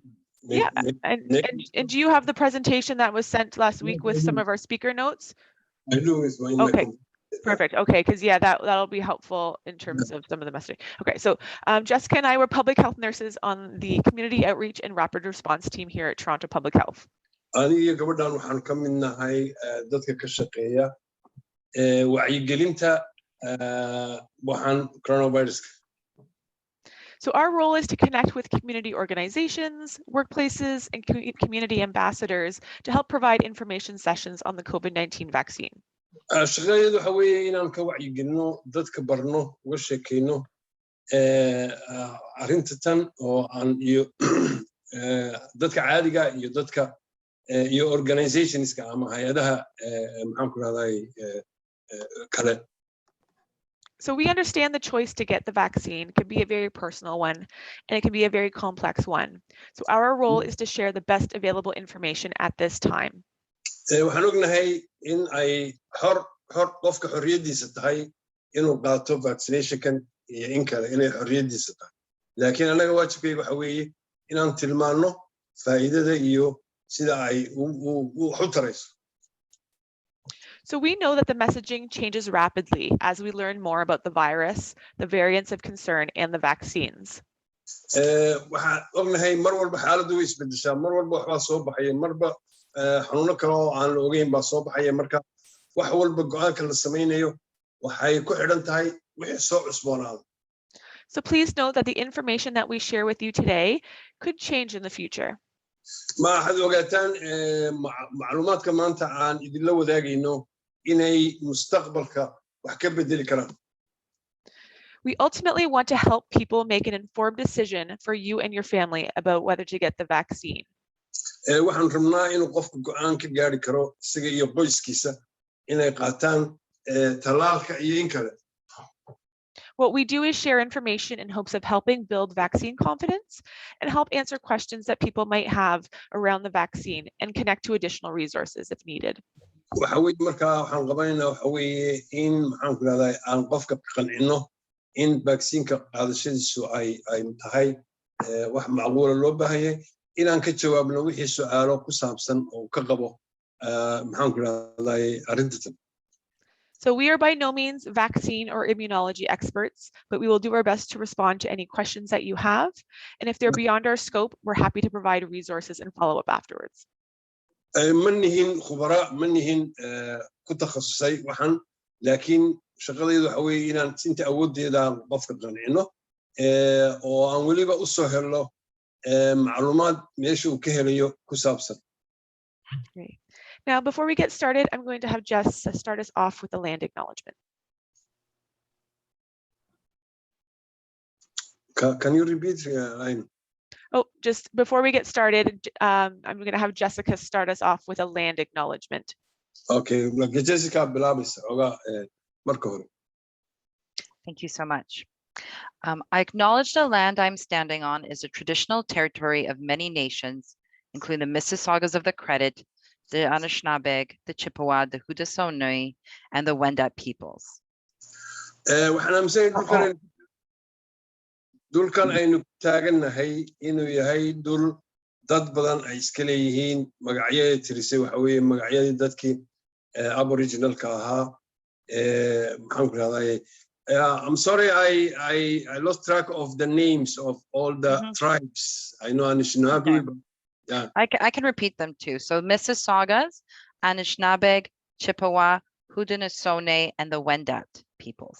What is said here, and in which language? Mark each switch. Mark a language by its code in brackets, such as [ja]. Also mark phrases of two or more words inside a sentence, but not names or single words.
[en] And do you have the presentation that was sent last week with some of our speaker notes? I do. With my okay. Perfect. Okay, because yeah, that'll be helpful in terms of some of the messaging. Okay, so Jessica and I were public health nurses on the Community Outreach and Rapid Response team here at Toronto Public Health. [so] aniga gabadhan waxaan ka mid nahay dadka ka shaqeeya wacyigelinta waxaan coronavirus. [en] So our role is to connect with community organizations, workplaces, and community ambassadors to help provide information sessions on the COVID-19 vaccine. [so] shaqadeedu waxa weeye inaan ka wacyigelino dadka barno uga sheekeyno arrinta tan oo aan iyo dadka caadiga iyo dadka iyo organizationska ama hay'adaha maxaan ku rahday kale. [en] So we understand the choice to get the vaccine can be a very personal one, and it can be a very complex one. So our role is to share the best available information at this time. [so] waxaan ognahay in ay qofka xorriyadiisa tahay inuu qaato vaccinationkan iyo in kale inay xorriyadiisa tahay laakiin anaga waajibkayga waxa weeye inaan tilmaano faa'iidada iyo sida ay u tarayso. [en] So we know that the messaging changes rapidly as we learn more about the virus, the variants of concern, and the vaccines. [so] waxaan ognahay mar walba xaaladdu way isbedeshaa mar walba waxbaa soo baxaya marba xanuuno kale oo aan la ogeyn baa soo baxaya marka wax walba go'aanka la samaynayo waxay ku xidhan tahay wixii soo cusboonaada. [en] So please note that the information that we share with you today could change in the future. [so] ma waxaad ogaataan macluumaadka maanta aan idinla wadaagayno inay mustaqbalka wax ka bedeli karaan. [en] We ultimately want to help people make an informed decision for you and your family about whether to get the vaccine. [so] waxaan rabnaa inuu qofku go'aan ka gaari karo isaga iyo qoyskiisa inay qaataan tallaalka iyo in kale. [en] What we do is share information in hopes of helping build vaccine confidence and help answer questions that people might have around the vaccine and connect to additional resources if needed. [so] waxa weeye markaa waxaan qabanaynaa waxa weeye in maxaan ku rahday aan qofka qancino in vaccine-ka qaadashadiisu ay tahay wax macquula loo baahanyay inaan ka jawaabno wixii su'aalo ku saabsan oo ka qabo maxaan ku rahday arrintan. [en] So we are by no means vaccine or immunology experts, but we will do our best to respond to any questions that you have. And if they're beyond our scope, we're happy to provide resources and follow up afterwards. [so] ma nihin khubara ma nihin ku takhasusay waxaan laakiin shaqadaydu waxa weeye inaan inta awooddeeda qofka qancino oo aan weliba u soo helno macluumaad meesha uu ka helayo ku saabsan. [en] Great. Now, before we get started, I'm going to have Jess start us off with a land acknowledgement. Can you repeat? Oh, just before we get started, I'm going to have Jessica start us off with a land acknowledgement. [so] Okay, Jessica bilaabeysa oga marka hore. [en] Thank you so much. I acknowledge the land I'm standing on is a traditional territory of many nations, including the Mississaugas of the Credit, the Anishinaabe, the Chippewa, the Haudenosaunee, and the Wendat peoples. [so] waxaan aaminsan dulkan aynu taagannahay inuu yahay dul dad badan ay iska leeyihiin magacyada tirisay waxa weeye magacyadii dadkii aboriginalka ahaa maxaan ku rahday [en] I'm sorry I lost track of the names of all the tribes. I know Anishinaabe, Okay. but yeah. I can repeat them too. So Mississaugas, Anishinaabe, Chippewa, Haudenosaunee, and the Wendat peoples.